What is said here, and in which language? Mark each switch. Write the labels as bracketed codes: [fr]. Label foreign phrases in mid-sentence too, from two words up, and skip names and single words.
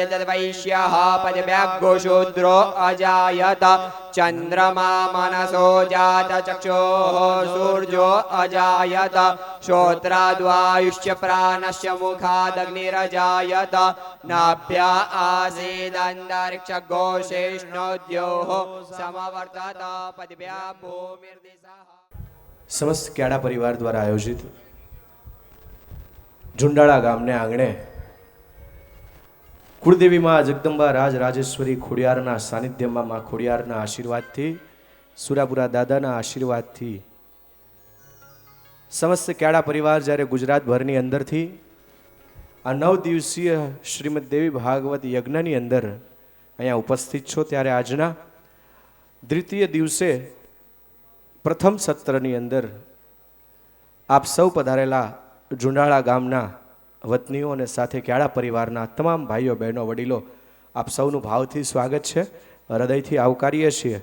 [sa] तद्वैश्यः पदव्याघ्रो शूद्रो अजायत चन्द्रमा मनसो जात चक्षोः सूर्यो अजायत श्रोत्राद्वायुश्च प्राणश्च मुखादग्निरजायत नाभ्या आसीदन्तरिक्षघोषेष्णोद्योः समवर्तत पदव्या भूमिर्दिशः [gu] સમસ્ત ક્યાડા પરિવાર દ્વારા આયોજિત ઝુંડાળા ગામને આંગણે કુળદેવી માં જગદંબા રાજ રાજેશ્વરી ખોડિયારના સાનિધ્યમાં માં ખોડિયારના આશીર્વાદથી સુરાપુરા દાદાના આશીર્વાદથી સમસ્ત ક્યાડા પરિવાર જ્યારે ગુજરાતભરની અંદરથી આ 9 દિવસીય શ્રીમદ દેવી ભાગવત યજ્ઞની અંદર અહીંયા ઉપસ્થિત છો ત્યારે આજના દ્વિતીય દિવસે પ્રથમ સત્રની અંદર આપ સૌ પધારેલા ઝુંડાળા ગામના વતનીઓ અને સાથે ક્યાડા પરિવારના તમામ ભાઈઓ બહેનો વડીલો આપ સૌનું ભાવથી સ્વાગત છે, હૃદયથી આવકારીએ છીએ.